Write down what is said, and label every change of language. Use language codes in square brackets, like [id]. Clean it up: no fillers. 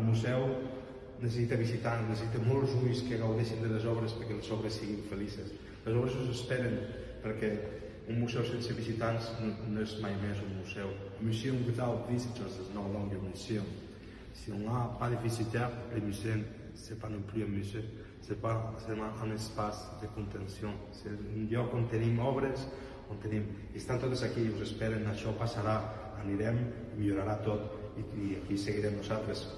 [ca] El museu necessita visitants, necessita molts ulls que gaudeixin de les obres perquè les obres siguin felices. Les obres us esperen perquè un museu sense visitants no és mai més un museu. [en] A museum without visitors is no longer a museum. [fr] Si on n'a pas de visiteurs, le musée, ce n'est pas non plus un musée. Ce n'est pas seulement un espace de contenció. [ca] És un lloc on tenim obres, on tenim... I estan totes aquí, us esperen, això passarà, anirem, millorarà tot i aquí seguirem nosaltres.